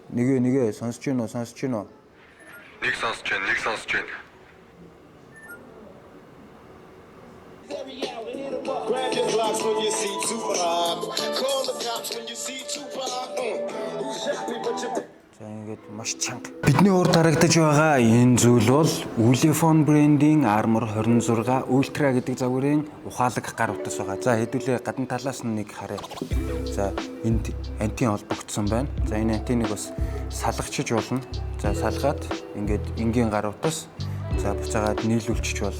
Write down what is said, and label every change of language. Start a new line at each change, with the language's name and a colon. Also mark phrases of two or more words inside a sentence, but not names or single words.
Mongolian: Нэгэ сонсож байна уу? Сонсож байна уу? Нэг сонсож байна.
English: Grab your blocks when you see Tupac. Call the cops when you see Tupac. Who shot me but you
Mongolian: За ингээд маш чанга. Бидний урд харагдаж байгаа энэ зүйл бол Ulefone брендийн Armor 26 Ultra гэдэг загварын ухаалаг гар утас байгаа. За хэдүүлээ гадна талаас нь нэг харъя. За энд антин холбогдсон байна. За энэ антиныг бас салгачиж болно. За салгаад ингээд энгийн гар утас за буцаагаад нийлүүлчих болно.